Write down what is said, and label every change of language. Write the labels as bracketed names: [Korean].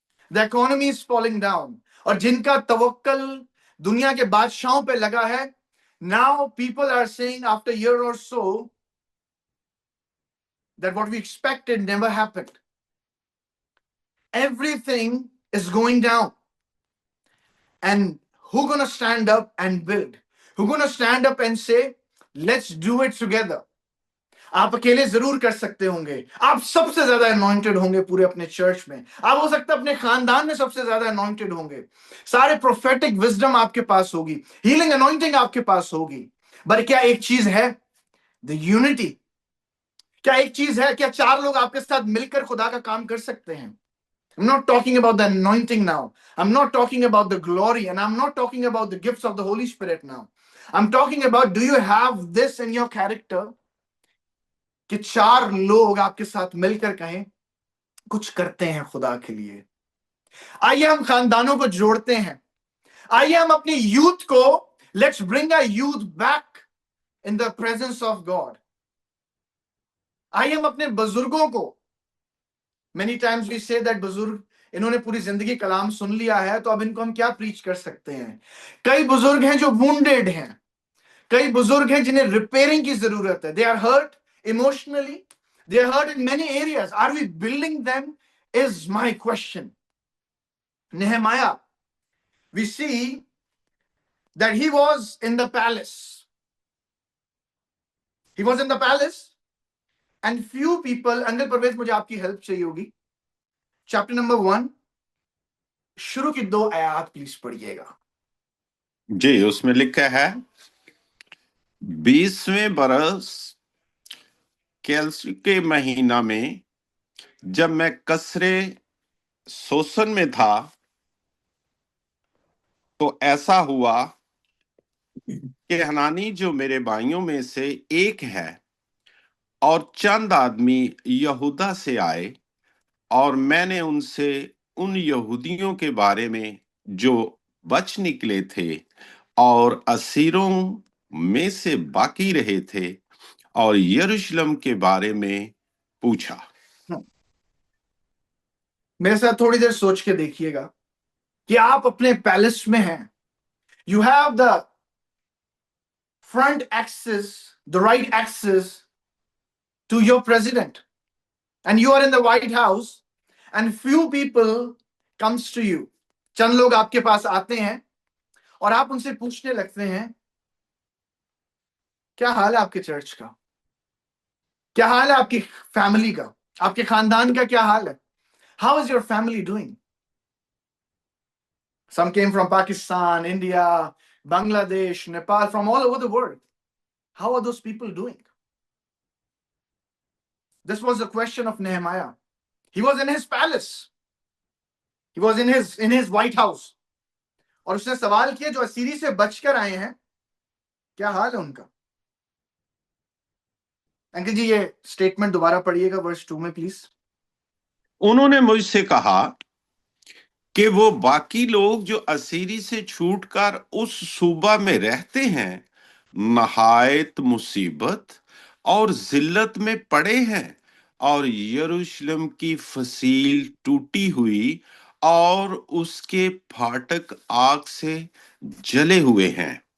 [English] The economy is falling down. [Hindi] और जिनका तवक्कल दुनिया के बादशाहों पे लगा है, [English] now people are saying after a year or so that what we expected never happened. Everything is going down. And who gonna stand up and build? Who gonna stand up and say, let's do it together? [Hindi] आप अकेले जरूर कर सकते होंगे। आप सबसे ज्यादा anointed होंगे पूरे अपने चर्च में। आप हो सकता है अपने खानदान में सबसे ज्यादा अनॉइंटेड होंगे। सारे प्रोफेटिक विजडम आपके पास होगी, हीलिंग अनॉइंटिंग आपके पास होगी। पर क्या एक चीज है? The unity. क्या एक चीज है? क्या चार लोग आपके साथ मिलकर खुदा का काम कर सकते हैं? [English] I'm not talking about the anointing now. I'm not talking about the glory, and I'm not talking about the gifts of the Holy Spirit now. I'm talking about, do you have this in your character? [Hindi] कि चार लोग आपके साथ मिलकर कहें कुछ करते हैं खुदा के लिए। आइए हम खानदानों को जोड़ते हैं। आइए हम अपनी यूथ को, [English] Let's bring our youth back in the presence of God. [Hindi] आइए हम अपने बुजुर्गों को, [English] many times we say that [Hindi] बुजुर्ग, इन्होंने पूरी जिंदगी कलाम सुन लिया है, तो अब इनको हम क्या प्रीच कर सकते हैं? कई बुजुर्ग हैं जो वुंडेड हैं, कई बुजुर्ग हैं जिन्हें रिपेयरिंग की जरूरत है। [English] They are hurt emotionally, they are hurt in many areas. Are we building them is my question. Nehemiah, we see that he was in the palace. He was in the palace and few people, [Hindi] uncle Parvez मुझे आपकी help चाहिए होगी। Chapter number 1 शुरू की 2 आयत please पढ़िएगा। जी, उसमें लिखा है, 20वें बरस कैलसी के महीना में जब मैं कसरे शोषण में था, तो ऐसा हुआ कि हनानी जो मेरे भाइयों में से एक है और चंद आदमी यहूदा से आए, और मैंने उनसे उन यहूदियों के बारे में जो बच निकले थे और असीरों में से बाकी रहे थे और यरूशलेम के बारे में पूछा। मेरे साथ थोड़ी देर सोच के देखिएगा कि आप अपने पैलेस में हैं। [English] You have the front access, the right access to your president, and you are in the White House and few people comes to you. [Hindi] चंद लोग आपके पास आते हैं और आप उनसे पूछने लगते हैं, क्या हाल है आपके चर्च का? क्या हाल है आपकी फैमिली का? आपके खानदान का क्या हाल है? [English] How is your family doing? Some came from Pakistan, India, Bangladesh, Nepal, from all over the world. How are those people doing? This was the question of Nehemiah. He was in his palace. He was in his White House. [Hindi] और उसने सवाल किया जो असीरी से बचकर आए हैं, क्या हाल है उनका? अंकल जी ये स्टेटमेंट दोबारा पढ़िएगा वर्स 2 में प्लीज। उन्होंने मुझसे कहा कि वो बाकी लोग जो असीरी से छूटकर उस सूबा में रहते हैं नहायत मुसीबत और जिल्लत में पड़े हैं, और यरूशलेम की फसील टूटी हुई और उसके फाटक आग से जले हुए हैं।